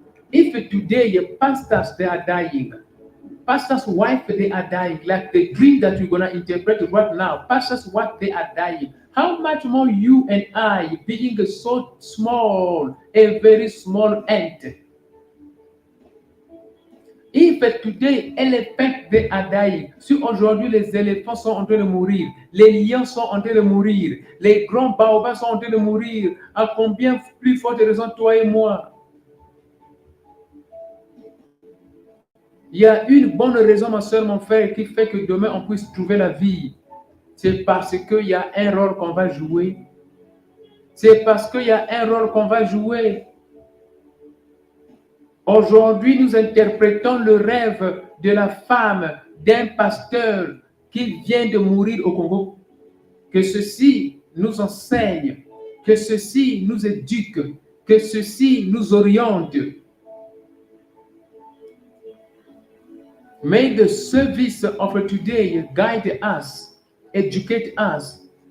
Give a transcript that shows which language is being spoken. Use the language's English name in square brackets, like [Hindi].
[English] If today pastors, they are dying, pastors' wife, they are dying, like the dream that we're going to interpret right now, pastors' wife, they are dying. How much more you and I, being so small, a very small ant? If today, elephants, they are dying. [French] Si aujourd'hui les éléphants sont en train de mourir, les lions sont en train de mourir, les grands baobabs sont en train de mourir, à combien plus forte raison toi et moi? Il y a une bonne raison, ma soeur, mon frère, qui fait que demain on puisse trouver la vie. C'est parce qu'il y a un rôle qu'on va jouer. C'est parce qu'il y a un rôle qu'on va jouer. Aujourd'hui, nous interprétons le rêve de la femme d'un pasteur qui vient de mourir au Congo. Que ceci nous enseigne, que ceci nous éduque, que ceci nous oriente. [English] May the service of today guide us, educate us.